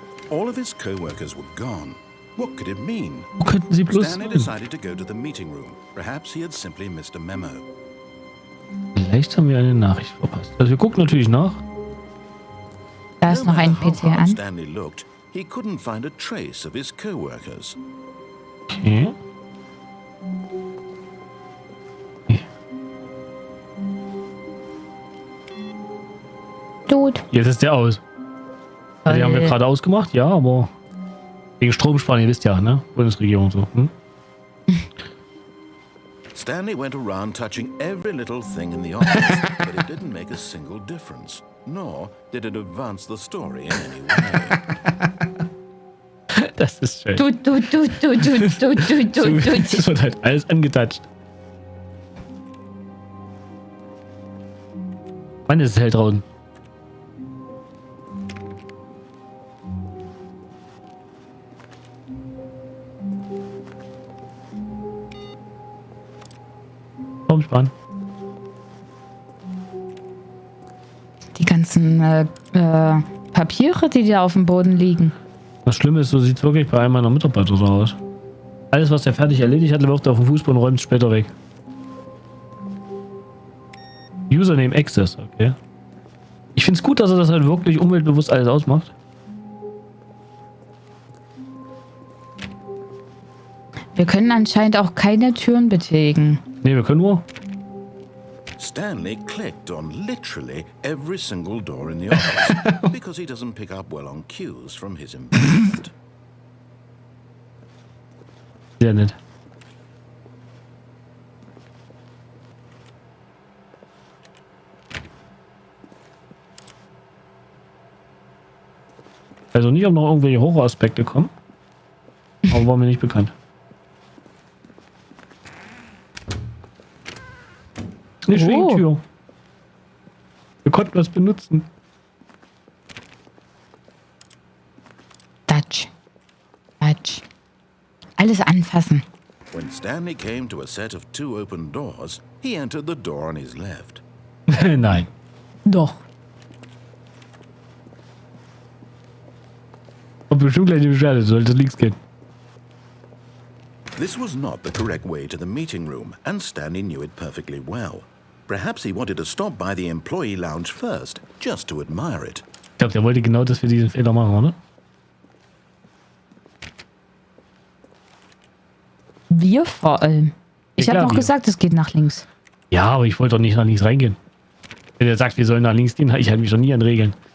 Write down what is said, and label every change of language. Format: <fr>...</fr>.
<en>All of his co-workers were gone. What could it mean?</en> <de>Wo könnten sie bloß</de> <en>Stanley decided to go to the meeting room. Perhaps he had simply missed a memo.</en> <de>Vielleicht haben wir eine Nachricht verpasst. Also wir gucken natürlich nach. Da ist noch ein PC an.</de> <en>Stanley looked, he couldn't find a trace of his co-workers.</en> <de>Okay. Tot. Jetzt ist der aus. Also die haben wir gerade ausgemacht, ja, aber wegen Stromsparen, ihr wisst ja, ne? Bundesregierung so. Hm?</de> <en>Stanley went around touching every little thing in the office, but it didn't make a single difference, nor did it advance the story in any way.</en> <de>Das ist schön. Tut. Es wird halt alles angetatscht. Mann, ist es hell draußen. Sparen. Die ganzen Papiere, die da auf dem Boden liegen. Das Schlimme ist, so sieht es wirklich bei einem meiner Mitarbeiter so aus. Alles, was der fertig erledigt hat, wirft er auf den Fußboden und räumt es später weg. Username Access, okay. Ich finde es gut, dass er das halt wirklich umweltbewusst alles ausmacht. Wir können anscheinend auch keine Türen betätigen. Ne, wir können nur.</de> <en>Stanley clicked on literally every single door in the office because he doesn't pick up well on cues from his environment.</en> <de>Sehr nett. weiß auch nicht, ob noch irgendwelche Horroraspekte kommen. Aber war mir nicht bekannt. Eine Schwingtür. Wir konnten was benutzen.</de> <en>Touch. Touch.</en> <de>Alles anfassen.</de> <en>When Stanley came to a set of 2 open doors, he entered the door on his left.</en> <de>Nein. Doch. Und bestimmt gleich die Beschwerde, sollte links gehen.</de> <en>This was not the correct way to the meeting room, and Stanley knew it perfectly well. Perhaps he wanted to stop by the employee lounge first, just to admire it.</en> <de>Ich glaube, der wollte genau, dass wir diesen Fehler machen, oder? Wir vor allem. Ich Ja, habe klar, noch wir. gesagt, es geht nach links. Ja, aber ich wollte doch nicht nach links reingehen. Wenn er sagt, wir sollen nach links gehen, ich halte mich doch nie an Regeln.</de>